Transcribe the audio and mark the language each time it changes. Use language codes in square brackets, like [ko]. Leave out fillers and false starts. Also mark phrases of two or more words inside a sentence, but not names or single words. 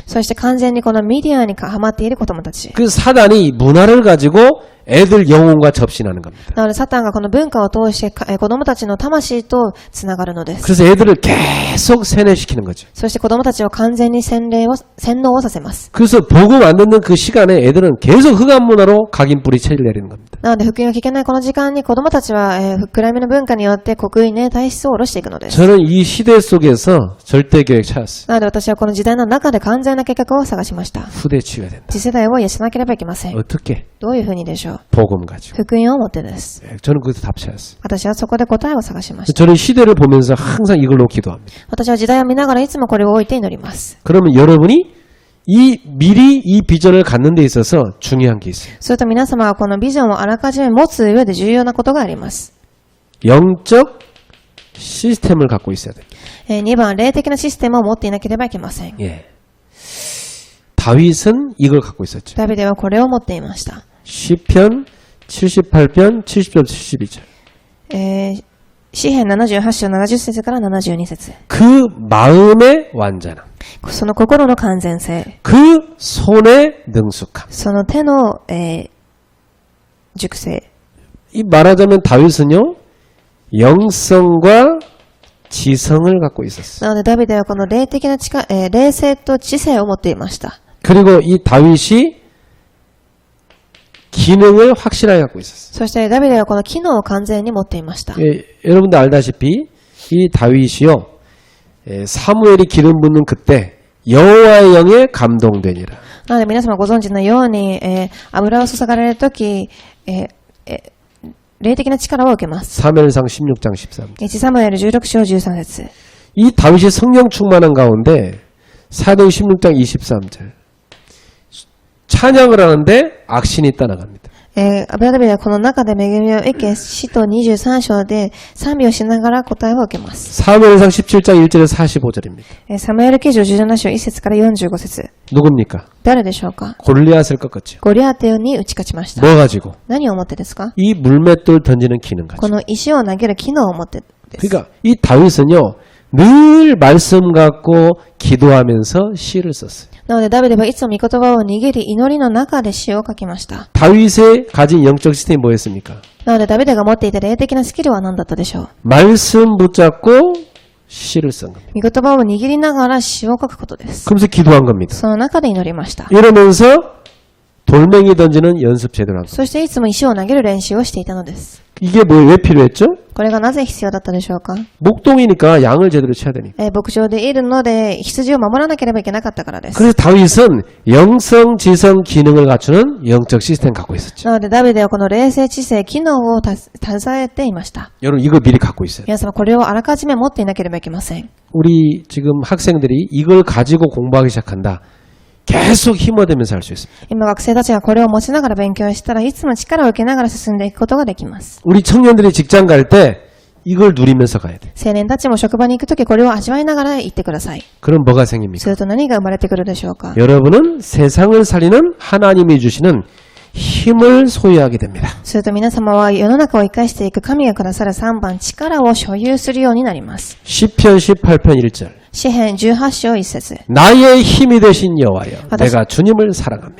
[ja] そして完全にこのメディアにハマっている子供たち。 [ko] 그 사단이 문화를 가지고 애들 영혼과 접신하는 겁니다. [ja] なのでサタンがこの文化を通して子供たちの魂とつながるのです。 [ko] 그래서 애들을 계속 세뇌시키는 거죠. [ja] そして子供たちを完全に洗脳をさせます。 [ko] 그래서 복음 안 듣는 그 시간에 애들은 계속 흑암 문화로 각인뿌리 체를 내리는 겁니다. [ja] なので福音を聞けないこの時間に子供たちは、暗闇の文化によって刻印ね体質を下ろしていくのです。 [ko] 저는 이 시대 속에서 절대 계획 찾았어요. [ja] なので私はこの時代の中で完全な計画を探しました。 [ko] 후대 치유해야 된다. [ja] 次世代を養わなければいけません。 [ko] 어떻게? [ja] どういうふうにでしょう。 [ko] 복음 가지고. [ja] 福音を持ってです。 [ko] 저는 거기서 답 찾았어요. [ja] 私はそこで答えを探しました。 [ko] 저는 시대를 보면서 항상 이걸로 기도합니다. [ja] 私は時代を見ながらいつもこれを置いて祈ります。 [ko] 그러면 여러분이 미리 이 비전을 갖는 데 있어서 중요한 게 있어요. [ja] すると皆様はこのビジョンをあらかじめ持つ上で重要なことがあります。 [ko] 영적 시스템을 갖고 있어야 됩니다. [ja] 2 番、霊的なシステムを持っていなければいけません。 [ko] 예. 다윗은 이걸 갖고 있었죠. [ja] ダビデはこれを持っていました。 [ko] 시편 78편 70절 72절. [ja] 詩編78章70節から72節。 [ko] 그 마음의 완전함. [ja] その心の完全性。 [ko] 그 손의 능숙함. [ja] その手の、熟成。 [ko] 이 말하자면 다윗은요. 영성과 지성을 갖고 있었어요. [ja] なのでダビデはこの霊的な霊性と知性を持っていました。 [ko] 그리고 이 다윗이 기능을 확실하게 갖고 있었어요. [ja] そしてダビデはこの機能を完全に持っていました。 [ko] 예, 여러분들 알다시피 이 다윗이요. 사무엘이 기름 붓는 그때 여호와의 영에 감동되니라. [ja] なので皆様ご存知のように、油を注がれるとき、霊的な力を受けます。 [ko] 사무엘상 16장 13절. [ja] 1 サムエル16章13節。 [ko] 이 다윗이 성령 충만한 가운데 사도행 16장 23절. 찬양을 하는데 악신이 떠나갑니다. [ja] ダビデはこの中で恵みを受け、使徒23章で賛美をしながら答えを受けます。 [ko] 사무엘상 17장 1절에서 45절입니다. [ja] サムエル記上17章1節から45節。 [ko] 누굽니까? [ja] 誰でしょうか。 [ko] 골리앗을 꺾었죠. [ja] ゴリアテに打ち勝ちました。 [ko] 뭐 가지고? [ja] 何を持ってですか。 [ko] 이 물맷돌 던지는 기능 [ja] こ [ko] 가지고. [ja] の石を投げる機能を持ってです。 [ko] 그러니까 이 다윗은요. 늘 말씀 갖고 기도하면서 시를 썼어요. [ja] なのでダビデはいつも御言葉を握り祈りの中で詩を書きました。 [ko] 다윗의 가진 영적 시스템이 뭐였습니까? [ja] なのでダビデが持っていた霊的なスキルは何だったでしょう。 [ko] 말씀 붙잡고 시를 쓴 겁니다. [ja] 御言葉を握りながら詩を書くことです。 [ko] 그러면서 기도한 겁니다. [ja] その中で祈りました。 [ko] 이러면서 돌멩이 던지는 연습 제대로 한 겁니다. [ja] そしていつも石を投げる練習をしていたのです。 [ko] 이게 왜 필요했죠? [ja] これがなぜ必要だったでしょうか。 [ko] 목동이니까 양을 제대로 쳐야 되니까. [ja] 牧場でいるので羊を守らなければいけなかったからです。 [ko] 그래서 다윗은 영성, 지성, 기능을 갖추는 영적 시스템 갖고 있었죠. [ja] なのでダビデはこの霊性知性機能を携えていました。 [ko] 여러분 이거 미리 갖고 있어요. [ja] 皆様これをあらかじめ持っていなければいけません。 [ko] 우리 지금 학생들이 이걸 가지고 공부하기 시작한다. 계속 힘어대면서 할 수 있습니다. [ja] 今学生たちがこれを持ちながら勉強したらいつも力を受けながら進んでいくことができます。 [ko] 우리 청년들이 직장 갈 때 이걸 누리면서 가야 돼. [ja] 青年たちも職場に行くときこれを味わいながら行ってください。 [ko] 그럼 뭐가 생깁니까? [ja] すると何が生まれてくるでしょうか。 [ko] 여러분은 세상을 살리는 하나님이 주시는 힘을 소유하게 됩니다. [ja] すると皆様は世の中を生かしていく神がくださる3番力を所有するようになります。 [ko] 시편 18편 1절. [ja] 詩編18章1節。 [ko] 나의 힘이 되신 여호와여 내가 주님을 사랑합니다.